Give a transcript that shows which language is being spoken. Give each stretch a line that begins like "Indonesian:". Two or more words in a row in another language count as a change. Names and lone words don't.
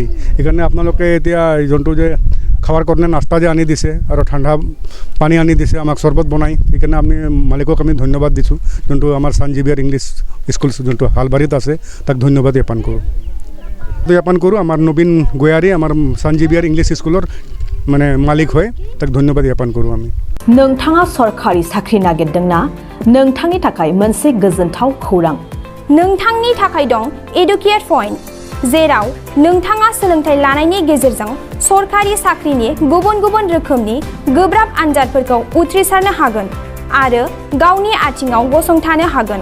Assamese: সেইকাৰণে আপোনালোকে এতিয়া যোনটো যে খাৱাৰ কাৰণে নাস্তা যে আনি দিছে আৰু ঠাণ্ডা পানী আনি দিছে, আমাক চৰ্বত বনাই, সেইকাৰণে আমি মালিকক আমি ধন্যবাদ দিছোঁ। যোনটো আমাৰ চেণ্ট জেভিয়াৰ ইংলিছ স্কুল যোনটো হালবাৰীত আছে তাক ধন্যবাদ জ্ঞাপন কৰোঁ। আমাৰ নবীন গয়াৰী আমাৰ চেণ্ট জেভিয়াৰ ইংলিছ স্কুলৰ মানে মালিক হয়, তাক ধন্যবাদ জ্ঞাপন কৰোঁ আমি।
Bodo: नोंथाङा सरखारि साख्रि नागिरदोंना? नोंथांनि थाखाय मोनसे गोजोनथाव खौरां। नोंथांनि थाखाय दं एडुकेट पइन्ट, जेराव नोंथाङा सोलोंथाइ लानायनि गेजेरजों सरखारि साख्रिनि गुबुन गुबुन रोखोमनि गोब्राब आनजादफोरखौ उथ्रिसारनो हागोन आरो गावनि आथिङाव गसंथानो हागोन।